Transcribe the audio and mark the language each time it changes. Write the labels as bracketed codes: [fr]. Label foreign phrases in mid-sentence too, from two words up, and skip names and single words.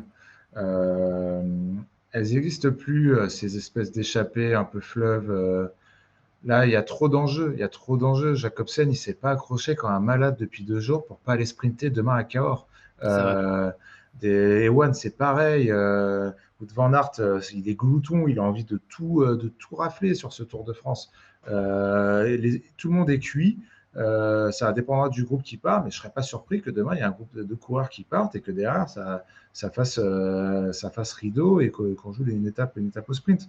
[fr] Euh, Elles n'existent plus, ces espèces d'échappées un peu fleuves. Là, il y a trop d'enjeux. Il y a trop d'enjeux. Jacobsen, il s'est pas accroché quand un malade depuis 2 jours pour pas aller sprinter demain à Cahors. C'est vrai. Euh, Ewan, c'est pareil. Wout van Aert, il est glouton. Il a envie de tout rafler sur ce Tour de France. Tout le monde est cuit. Ça dépendra du groupe qui part, mais je ne serais pas surpris que demain, il y ait un groupe de coureurs qui partent et que derrière, ça fasse rideau et qu'on joue une étape au sprint.